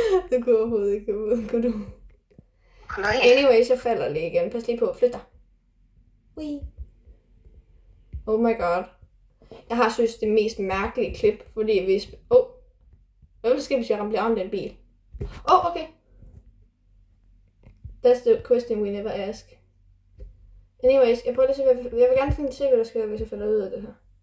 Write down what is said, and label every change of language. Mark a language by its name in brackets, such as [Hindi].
[Danish] Du kunne overhovedet ikke komme ud, kunne du? Nej. Anyways, jeg falder lige igen. Pas lige på. Flyt dig. Wee. Oh my god. Jeg har synes det mest mærkelige klip, fordi hvis... hvad vil der ske, hvis jeg bliver ramt af en bil? Okay. [English] That's the question we never ask. [Danish] Anyways, jeg prøver lige at se, jeg vil gerne finde se, hvad der sker, hvis jeg falder ud af det her.